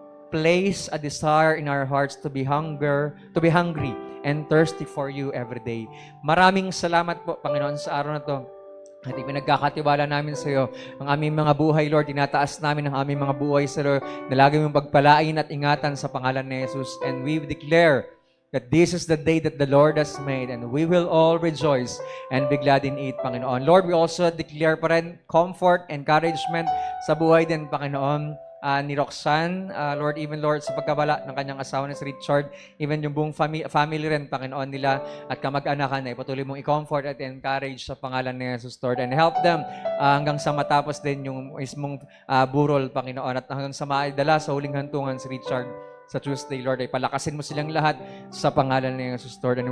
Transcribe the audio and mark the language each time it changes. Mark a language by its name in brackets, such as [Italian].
[English] Place a desire in our hearts to be hungry and thirsty for you every day. [Filipino] Maraming salamat po, Panginoon, sa araw na to. At ipinagkakatiwala namin sa iyo ang aming mga buhay, Lord. Tinataas namin ang aming mga buhay sa iyo na lagi mong pagpalain at ingatan sa pangalan ni Jesus. [English] And we declare that this is the day that the Lord has made and we will all rejoice and be glad in it, Panginoon. [Filipino] Lord, we also declare pa rin comfort, encouragement sa buhay din, Panginoon, ni Roxanne, Lord, even Lord, sa pagkabala ng kanyang asawa na si Richard, even yung buong family rin, Panginoon nila, at kamag-anakan ay patuloy mong i-comfort at encourage sa pangalan ni Jesus, Lord, and help them hanggang sa matapos din yung mismong burol, Panginoon, at hanggang sa maidala sa huling hantungan si Richard sa Tuesday, Lord, ay palakasin mo silang lahat sa pangalan ni Jesus, Lord.